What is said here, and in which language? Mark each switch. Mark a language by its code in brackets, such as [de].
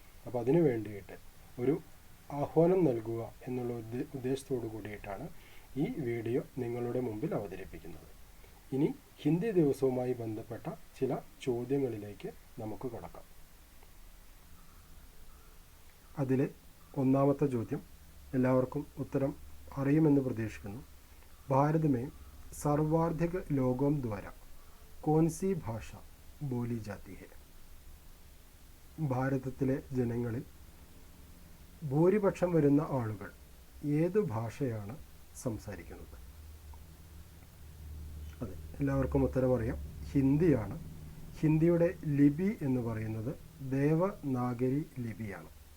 [ml] അപ്പോൾ അതിനു വേണ്ടിയിട്ട് ഒരു ആഹ്വാനം നൽകുക എന്നുള്ള ഉദ്ദേശത്തോടു കൂടിയിട്ടാണ് ഈ വീഡിയോ നിങ്ങളുടെ മുമ്പിൽ അവതരിപ്പിക്കുന്നത്. ഇനി ഹിന്ദി ദിവസവുമായി ബന്ധപ്പെട്ട ചില ചോദ്യങ്ങളിലേക്ക് നമുക്ക് കടക്കാം. അതിലെ ഒന്നാമത്തെ ചോദ്യം എല്ലാവർക്കും ഉത്തരം അറിയുമെന്ന് പ്രതീക്ഷിക്കുന്നു. [hi] ഭാരത് में सर्वाधिक लोगों द्वारा कौन सी भाषा बोली जाती है? [ml] ഭാരതത്തിലെ ജനങ്ങളിൽ ഭൂരിപക്ഷം വരുന്ന ആളുകൾ ഏത് ഭാഷയാണ് സംസാരിക്കുന്നത്? അതെ, എല്ലാവർക്കും ഉത്തരം അറിയാം, ഹിന്ദിയാണ്. ഹിന്ദിയുടെ ലിപി എന്ന് പറയുന്നത് ദേവനാഗരി ലിപിയാണ്.